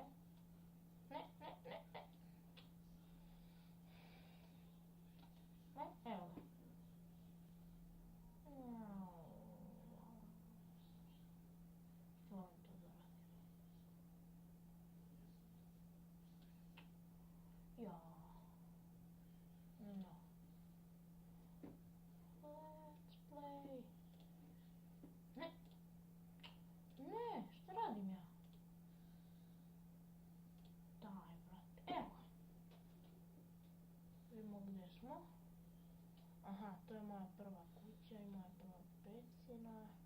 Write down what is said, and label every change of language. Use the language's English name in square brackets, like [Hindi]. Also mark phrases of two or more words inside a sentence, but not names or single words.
[Serbian] Ne. Evo ga. Moram to da radim. Ja. [English] No. Let's play. [Serbian] Ne, šta radim ja? Daj, brate, evo ga. Vidimo gdje smo. Aha, to je moja prva kuća i moja prva pecina.